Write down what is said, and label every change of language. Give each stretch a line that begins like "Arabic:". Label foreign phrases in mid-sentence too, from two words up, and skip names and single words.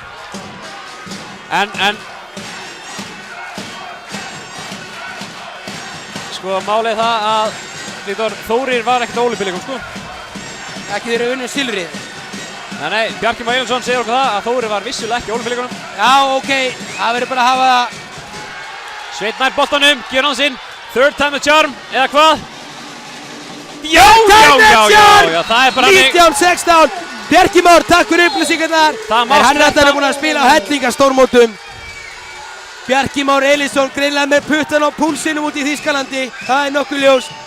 Icelandic: En sko málið það að Viktor Þórir var ekkert á Ólympíuleikum sko. Ekki þeir eru unnum silfrið. Nei, Bjarki Már Jónsson segir okkur það að Þórir var vissulega ekki á Ólympíuleikunum. Já, ok, það verður bara að hafa það. Sveit nær boltanum, gefur hann sinn.
English: Third time the charm,
Icelandic: eða hvað? Já, það er bara hannig. 19-16, Bjarki Már, takk fyrir upplýsingarnar. Hann er alltaf búinn að spila á hellingarstórmótum. Bjarki Már Elísson greinlega með puttan á púlsinum út í Þýskalandi. Það er nokkuð ljós.